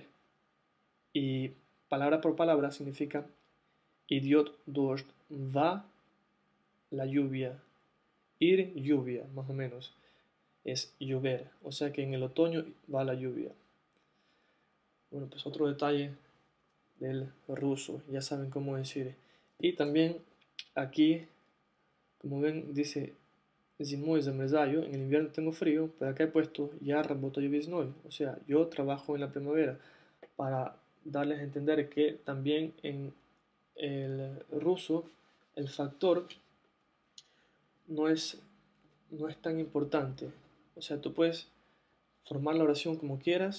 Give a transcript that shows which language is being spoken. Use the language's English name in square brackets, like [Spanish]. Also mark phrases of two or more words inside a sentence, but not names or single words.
[Spanish] Y palabra por palabra significa [Russian] идёт дождь, [Spanish] va la lluvia, ir lluvia, más o menos, es llover. O sea que en el otoño va la lluvia. Bueno, pues otro detalle del ruso, ya saben cómo decir. Y también aquí, como ven, dice [Russian] зимой замерзаю, [Spanish] en el invierno tengo frío, pero acá he puesto ya [Russian] работаю весной, [Spanish] o sea, yo trabajo en la primavera, para darles a entender que también en el ruso el factor no es, no es tan importante. O sea, tú puedes formar la oración como quieras.